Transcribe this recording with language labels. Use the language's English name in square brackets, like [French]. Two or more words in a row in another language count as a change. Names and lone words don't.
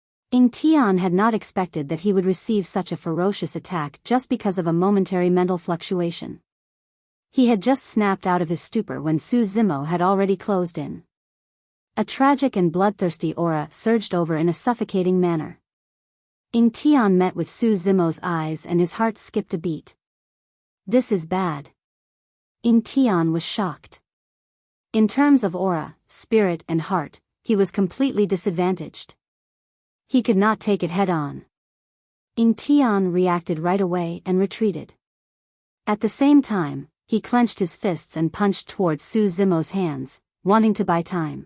[English] Ying Tian had not expected that he would receive such a ferocious attack just because of a momentary mental fluctuation. He had just snapped out of his stupor when Su Zimo had already closed in. A tragic and bloodthirsty aura surged over in a suffocating manner. Ying Tian met with Su Zimo's eyes and his heart skipped a beat. This is bad. Ying Tian was shocked. In terms of aura, spirit and heart, he was completely disadvantaged. He could not take it head-on. Ying Tian reacted right away and retreated. At the same time, he clenched his fists and punched towards Su Zimo's hands, wanting to buy time.